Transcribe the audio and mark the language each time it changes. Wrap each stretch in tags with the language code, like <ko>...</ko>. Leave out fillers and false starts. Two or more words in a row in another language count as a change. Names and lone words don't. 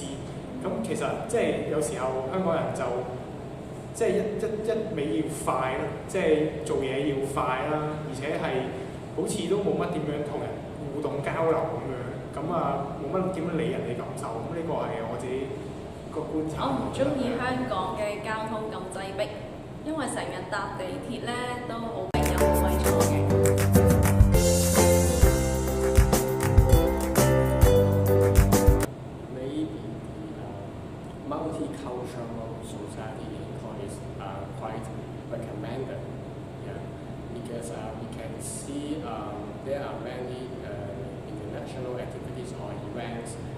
<yue>咁其實即係有時候香港人就〜即係一味要快啦，即係做嘢要快啦，而且係好似都冇乜點樣同人互動交流咁樣，咁冇乜點樣理人哋感受，咁呢個係我自己個觀察。我唔中意香港嘅交通咁擠迫，因為成日搭地鐵咧都好明有位坐嘅。</yue> <en>Multicultural society is quite recommended, yeah, because we can see there are many international activities or events</en>